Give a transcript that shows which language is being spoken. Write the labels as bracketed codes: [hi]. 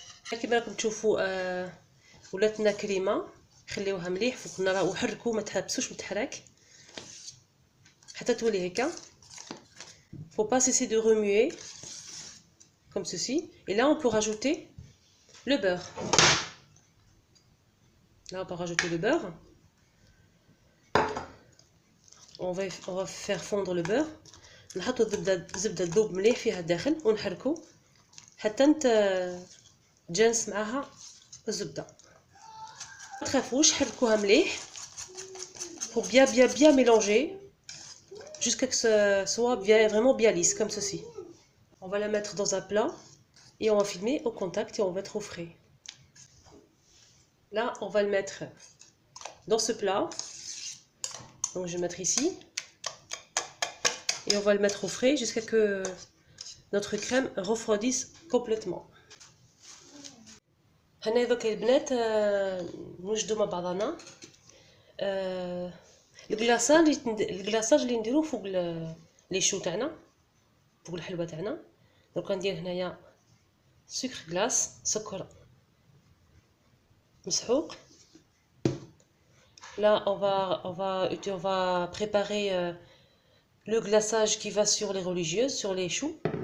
[ar] كيما راكم تشوفوا ولاتنا كريمه. خليوها مليح فوق النار وحركوا، ما تحبسوش من التحراك حتى تولي هكا. [fr] Faut pas cesser de remuer comme ceci. Et là on peut rajouter le beurre. Là on va rajouter le beurre. On va faire fondre le beurre. [ar] نحطوا الزبده تذوب مليح فيها الداخل ونحركوا حتى تجانس معاها الزبده. ما تخافوش، حركوها مليح. [fr] Faut bien mélanger jusqu'à que ce soit vraiment bien lisse comme ceci. On va la mettre dans un plat et on va filmer au contact et on va mettre au frais. Là on va le mettre dans ce plat. Donc je vais le mettre ici et on va le mettre au frais jusqu'à que notre crème refroidisse complètement. [ar] هنا دوك البنات نوجدوا مع بعضنا الكلاصاج اللي نديروه فوق لي شو تاعنا، فوق الحلوه تاعنا. دونك ندير هنايا سكر غلاس، سكر مسحوق. [fr] Là on va préparer le glaçage qui va sur les religieuses, sur les choux.